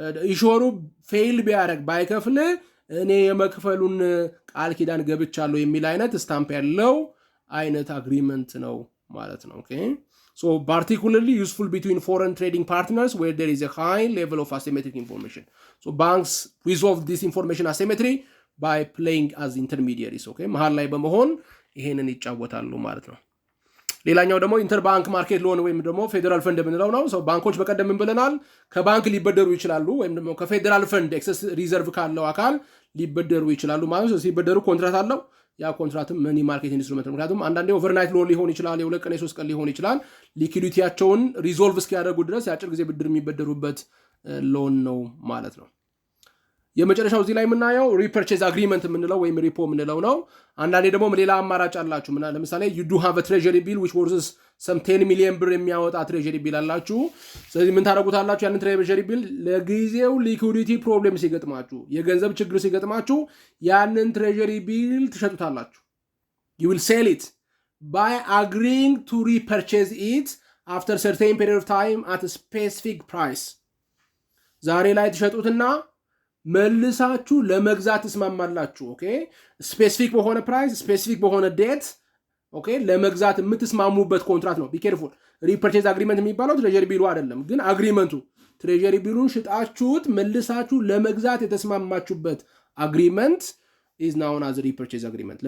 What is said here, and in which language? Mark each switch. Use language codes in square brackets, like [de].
[am] ኢሹሩ ፌል ቢያደርግ ባይከፍል እኔ የመክፈሉን ቃል ኪዳን ገብቻለሁ የሚል አይነት ስታምፕ ያለው አይነት አግሪመንት ነው ማለት ነው። ኦኬ [en] So particularly useful between foreign trading partners where there is a high level of asymmetric information. So banks resolve this information asymmetry by playing as intermediaries. [am] Okay, መሃል ላይ በመሆን ይሄንን ይጫወታሉ ማለት ነው። ሌላኛው ደግሞ ኢንተርባንክ ማርኬት ሎን ወይም ደግሞ ፌደራል ፈንድ የምንለው ነው። ሰው ባንኮች በቀደም ምን ብለናል? ከባንክ ሊበደሩ ይችላሉ ወይም ደግሞ ከፌደራል ፈንድ ኤክሰስ ሪዘርቭ ካለው አካል ሊበደሩ ይችላሉ ማለት ነው። ሲበደሩ ኮንትራት አለው። ያ ኮንትራትም መኒ ማርኬት ኢንስትሩመንት ነው። ምክንያቱም አንዳንዴ ኦቨርናይት ሎን ሊሆን ይችላል፣ የሁለት ቀን የሶስት ቀን ሊሆን ይችላል። ሊኩዊዲቲያቸውን ሪዞልቭ እስኪያደርጉ ድረስ የአጭር ጊዜ ብድር የሚበደሩበት ሎን ነው ማለት ነው። የመጨረሻው እዚህ ላይ የምናየው ሪፐርቼዝ አግሪመንት የምንለው ወይም ሪፖ የምንለው ነው። አንዳንዴ ደግሞ ሌላ አማራጭ አላችሁ። ለምሳሌ [en] you do have a treasury bill which worth some 10 million [am] ብር የሚያወጣ ትሬጀሪ ቢል አላችሁ። ስለዚህ ምን ታደርጉታላችሁ? ያንን ትሬጀሪ ቢል ለጊዜው ሊኩዊዲቲ ፕሮብሌም ሲገጥማችሁ፣ የገንዘብ ችግር ሲገጥማችሁ ያንን ትሬጀሪ ቢል ትሸጡታላችሁ። [en] you will sell it by agreeing to repurchase it after certain period of time at a specific price. [am] ዛሬ ላይ ትሸጡትና መልሳችሁ ለመግዛት ተስማማላችሁ። ኦኬ ስፔሲፊክ በሆነ ፕራይስ ስፔሲፊክ በሆነ ዴት ኦኬ ለመግዛት የምትስማሙበት ኮንትራክት ነው። ቢ ኬርፉል። ሪፐርቼዝ አግሪመንት የሚባለው ትሬጀሪ ቢሉ አይደለም፣ ግን አግሪመንቱ ትሬጀሪ ቢሉን ሽጣችሁት መልሳችሁ ለመግዛት የተስማማችሁበት አግሪመንት [en] is known as repurchase agreement.